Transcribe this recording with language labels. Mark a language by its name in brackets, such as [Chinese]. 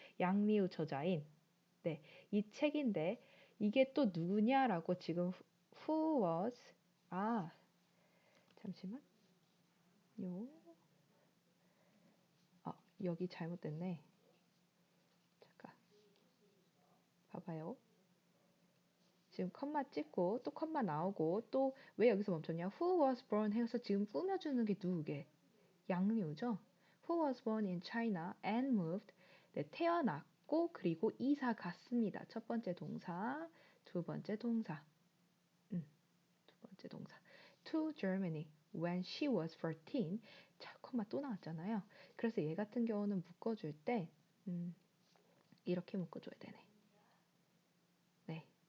[Korean] 양리우 저자인 네, 이 책인데 이게 또 누구냐라고 지금 [English] who was [Korean] 잠시만 여기 잘못됐네. 잠깐 봐봐요. 지금 컴마 찍고 또 컴마 나오고 또 왜 여기서 멈췄냐? [English] Who was born [Korean] 해서 지금 꾸며주는 게 누구게? 양리우죠. [English] Who was born in China and moved. [Korean] 네, 태어났고 그리고 이사 갔습니다. 첫 번째 동사, 두 번째 동사. 두 번째 동사. [English] To Germany when she was 14. [Korean] 자, 컴마 또 나왔잖아요. 그래서 얘 같은 경우는 묶어줄 때 이렇게 묶어줘야 되네. 네.